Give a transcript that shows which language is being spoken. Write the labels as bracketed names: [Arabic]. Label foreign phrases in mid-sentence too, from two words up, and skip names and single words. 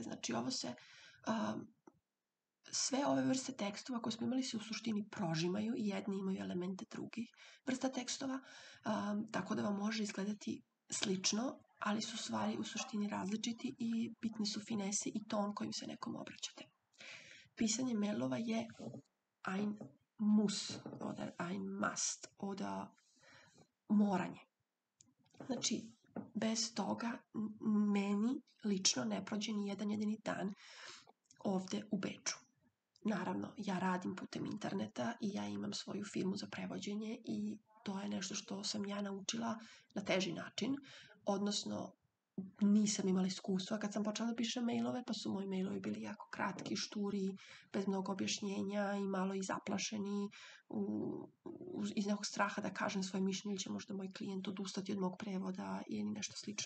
[Serbian] Znači, sve ove vrste tekstova koje smo imali se u suštini prožimaju i jedni imaju elemente drugih vrsta tekstova, tako da vam može izgledati slično, ali su stvari u suštini različiti i bitne su finese i ton kojim se nekom obraćate. Pisanje mailova je [German] ein muss oder ein must, [Serbian] moranje. Znači, bez toga meni lično ne prođe ni jedan jedini dan ovde u Beču. Naravno, ja radim putem interneta i ja imam svoju firmu za prevođenje i to je nešto što sam ja naučila na teži način, odnosno nisam imala iskustva kad sam počela da pišem mailove, pa su moji mailovi bili jako kratki, šturi, bez mnogo objašnjenja i malo i zaplašeni iz nekog straha da kažem svoje mišljenje ili će možda moj klijent odustati od mog prevoda ili nešto slično.